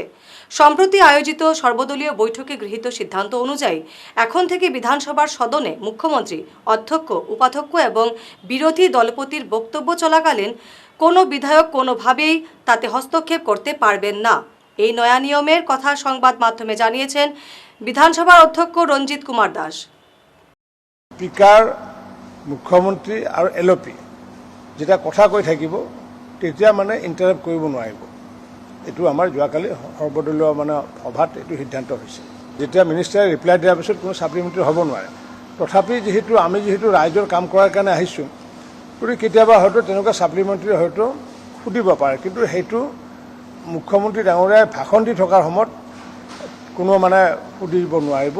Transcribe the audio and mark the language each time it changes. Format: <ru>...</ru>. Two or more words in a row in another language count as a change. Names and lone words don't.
<bn>সম্প্রতি আয়োজিত সর্বদলীয় বৈঠকে গৃহীত সিদ্ধান্ত অনুযায়ী এখন থেকে বিধানসভার সদনে মুখ্যমন্ত্রী, অধ্যক্ষ, উপাধ্যক্ষ এবং বিরোধী দলপতির বক্তব্য চলাকালীন কোনো বিধায়ক কোনোভাবেই তাতে হস্তক্ষেপ করতে পারবেন না। এই নয়া নিয়মের কথা সংবাদ মাধ্যমে জানিয়েছেন বিধানসভার অধ্যক্ষ রঞ্জিত কুমার দাস।</bn> <as>স্পিকাৰ, মুখ্যমন্ত্ৰী আৰু LOP যেতিয়া কথা কৈ থাকিব তেতিয়া মানে ইণ্টাৰাপ্ট কৰিব নোৱাৰিব। এইটো আমাৰ যোৱাকালি সৰ্বদলীয় সভাত এইটো সিদ্ধান্ত হৈছে। যেতিয়া মিনিষ্টাৰে ৰিপ্লাই দিয়াৰ পিছত কোনো ছাপ্লিমেণ্টাৰী হ'ব নোৱাৰে। তথাপি আমি যিহেতু ৰাইজৰ কাম কৰাৰ কাৰণে আহিছোঁ, গতিকে কেতিয়াবা হয়তো তেনেকুৱা ছাপ্লিমেণ্টাৰী হয়তো সুধিব পাৰে, কিন্তু সেইটো মুখ্যমন্ত্ৰী ডাঙৰীয়াই ভাষণ দি থকাৰ সময়ত কোনো সুধিব নোৱাৰিব।</as>